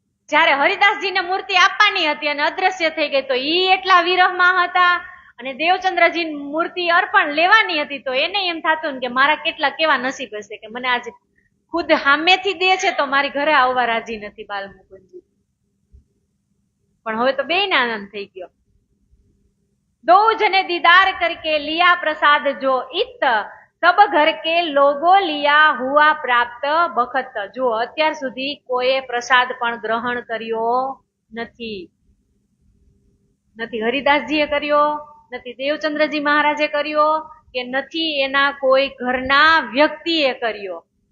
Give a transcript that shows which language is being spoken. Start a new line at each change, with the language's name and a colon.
Gujarati: જયારે હરિદાસજીને મૂર્તિ આપવાની હતી અને અદ્રશ્ય થઈ ગઈ તો ઈ એટલા વિરહમાં હતા અને દેવચંદ્રજી મૂર્તિ અર્પણ લેવાની હતી તો એને એમ થતું ને કે મારા કેટલા કેવા નસીબ હશે કે મને આજે ખુદ સામેથી દે છે તો મારી ઘરે આવવા રાજી નથી બાલ મુકુંદજી. પણ હવે તો બેયને આનંદ થઈ ગયો.
Hindi: दो जने दीदार करके लिया प्रसाद जो इत सब घर के लोगो लिया हुआ प्राप्त बखत.
Gujarati: जो અત્યાર સુધી કોઈ પ્રસાદ પણ ગ્રહણ કર્યો નથી. નથી હરિદાસજીએ કર્યો, નથી દેવચંદ્રજી મહારાજે કર્યો કે નથી એના કોઈ ઘરના વ્યક્તિએ કર્યો.